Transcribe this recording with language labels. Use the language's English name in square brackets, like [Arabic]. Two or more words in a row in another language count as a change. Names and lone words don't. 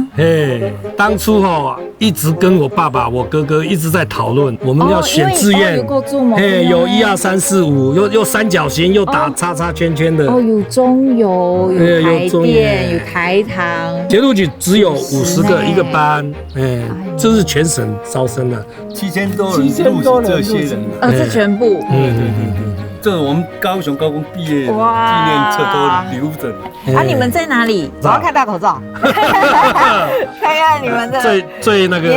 [Chinese] 當初一直跟我爸爸、我哥哥一直在討論，我們要選志願。有1、2、3、4、5，又三角形，又打叉叉圈圈的。有中油，有台電，有台糖。鐵路局只有50個一個班，這是全省招生的，7000多人錄取這些人。這全部。这我们高雄高工毕业纪念册都留着。你们在哪里？我要看大头照，看看你们的最那个